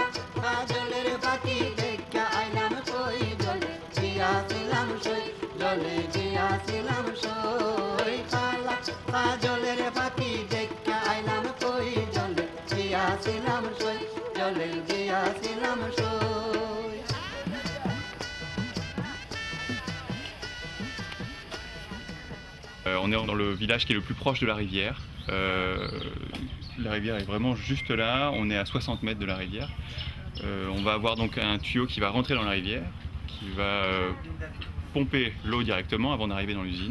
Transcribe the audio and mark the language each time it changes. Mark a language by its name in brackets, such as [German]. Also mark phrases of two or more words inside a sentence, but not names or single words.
[Bangla] জলের বাতি দেখা আইলাম কই, জলে গিয়াছিলাম সই, জলে গিয়াছিলাম সই, খালা জলের বাতি দেখা আইলাম কই, জলে গিয়াছিলাম সই, জলে গিয়াছিলাম সই। [French] On est dans le village qui est le plus proche de la rivière. La rivière est vraiment juste là, on est à 60 mètres de la rivière. On va avoir donc un tuyau qui va rentrer dans la rivière, qui va pomper l'eau directement avant d'arriver dans l'usine.